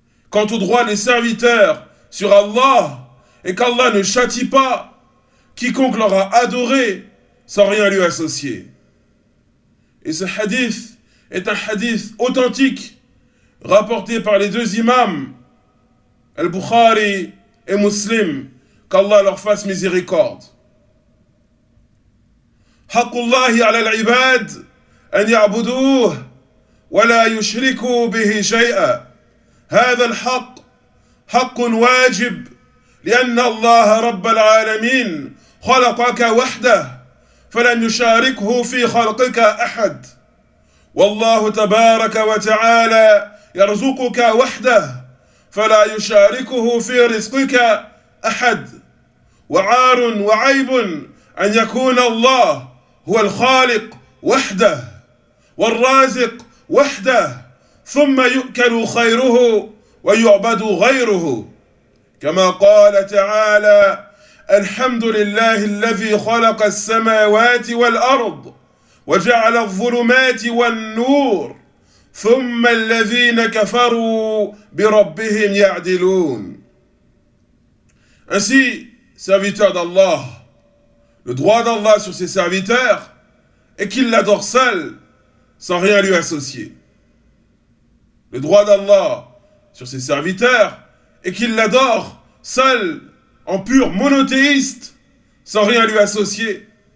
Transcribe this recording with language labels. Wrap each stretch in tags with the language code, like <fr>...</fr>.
<fr>Quant au droit des serviteurs sur Allah, et qu'Allah ne châtie pas quiconque l'aura adoré sans rien lui associer. Et ce hadith est un hadith authentique, rapporté par les deux imams, Al-Bukhari et Muslim, qu'Allah leur fasse miséricorde.</fr> <ar>حق الله على العباد أن يعبدوه ولا يشركوا به شيئا. هذا الحق حق واجب لأن الله رب العالمين خلقك وحده فلن يشاركه في خلقك أحد والله تبارك وتعالى يرزقك وحده فلا يشاركه في رزقك أحد وعار وعيب أن يكون الله هو الخالق وحده والرازق وحده ثم يؤكل خيره ويعبد غيره كما قال تعالى الحمد لله الذي خلق السماوات والأرض وجعل الظلمات والنور ثم الذين كفروا بربهم يعدلون.</ar> <fr>Ainsi, serviteur d'Allah, le droit d'Allah sur ses serviteurs est qu'il l'adore seul, sans rien lui associer. Le droit d'Allah sur ses serviteurs est qu'il l'adore seul, en pur monothéiste, sans rien lui associer.</fr>